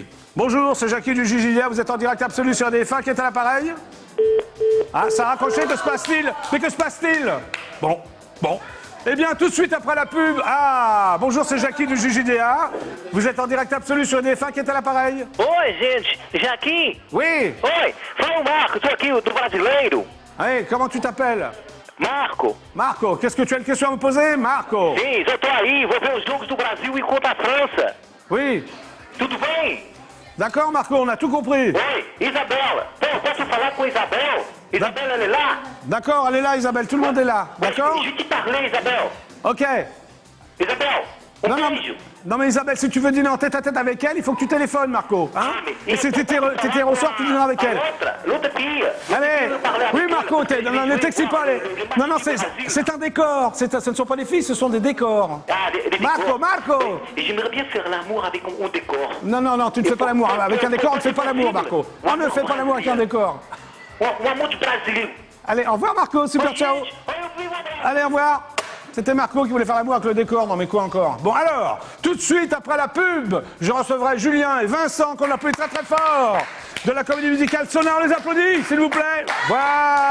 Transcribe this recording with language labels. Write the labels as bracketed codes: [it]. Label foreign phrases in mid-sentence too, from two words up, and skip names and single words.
[fr] Bonjour, c'est Jackie du JJDA. Vous êtes en direct absolu sur DF1. Qui est à l'appareil? Ah, ça a raccroché. Que se passe-t-il? Mais que se passe-t-il? Bon. Eh bien, tout de suite après la pub. Ah, bonjour, c'est Jackie du JJDA. Vous êtes en direct absolu sur DF1. Qui est à l'appareil? [pt] Oi, gente. Jackie? [fr] Oui. [pt] Oi, fala o Marco, tô aqui, do Brasileiro. [fr] Hey, comment tu t'appelles? Marco. Marco, qu'est-ce que tu as une question à me poser, Marco? [pt] Sim, já tô aí, vou ver os jogos do Brasil enquanto a França. [fr] Oui. [pt] Tudo bem? [fr] D'accord, Marco, on a tout compris. [pt] Oi, Isabela. Posso falar com a Isabel? [fr] Isabel, elle est là? D'accord, elle est là, Isabelle, tout le monde est là. D'accord? Je te parler, Isabel. Ok. [pt] Isabel, beijo. [fr] Non, mais Isabelle, si tu veux dîner en tête-à-tête avec elle, il faut que tu téléphones, Marco. Hein? Et si t'étais au soir, tu dîneras avec elle. L'autre fille. Allez. Oui, Marco, ne t'excite pas. Non, c'est un décor. Ce ne sont pas des filles, ce sont des décors. Ah, des Marco. Et j'aimerais bien faire l'amour avec un décor. Non, tu ne fais pas l'amour. Avec un décor, on ne fait pas l'amour, Marco. On ne fait pas l'amour avec un décor. [pt] Um amor de Brasil. [fr] Allez, au revoir, Marco. Super, ciao. Allez, au revoir. C'était Marco qui voulait faire l'amour avec le décor, non mais quoi encore? Bon alors, tout de suite après la pub, je recevrai Julien et Vincent, qu'on applaudit très très fort, de la comédie musicale Sonar, on les applaudit, s'il vous plaît. Voilà.